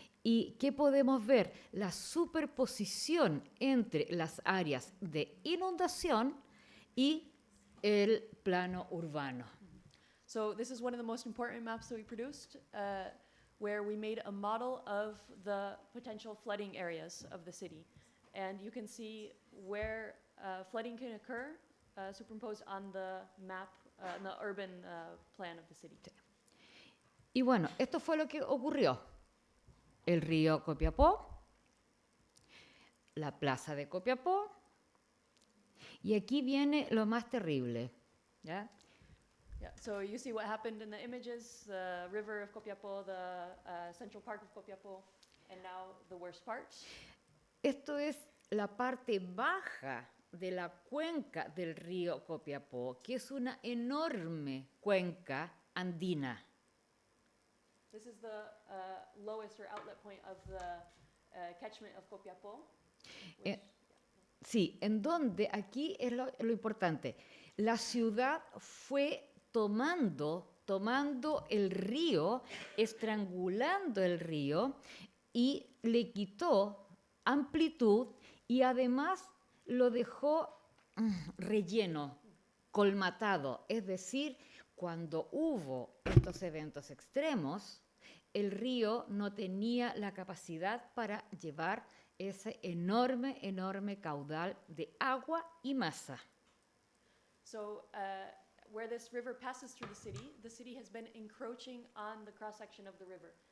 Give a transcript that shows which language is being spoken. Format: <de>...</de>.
<es>¿Y qué podemos ver? La superposición entre las áreas de inundación y el plano urbano.</es> <en>So this is one of the most important maps that we produced, where we made a model of the potential flooding areas of the city. And you can see where flooding can occur superimposed on the map, the urban plan of the city.</en> <es>Y bueno, esto fue lo que ocurrió. El río Copiapó, la plaza de Copiapó, y aquí viene lo más terrible, ¿ya?</es> <en>Yeah, so you see what happened in the images, the river of Copiapó, the central park of Copiapó, and now the worst part.</en> <es>Esto es la parte baja de la cuenca del río Copiapó, que es una enorme cuenca andina.</es> <en>This is the lowest or outlet point of the catchment of Copiapó.</en> <es>Sí, en donde aquí es lo importante. La ciudad fue tomando el río, estrangulando el río y le quitó amplitud y además lo dejó relleno, colmatado. Es decir, cuando hubo estos eventos extremos, el río no tenía la capacidad para llevar ese enorme caudal de agua y masa.</es> <en>So where this river passes through the city has been encroaching on the cross-section of the river.</en>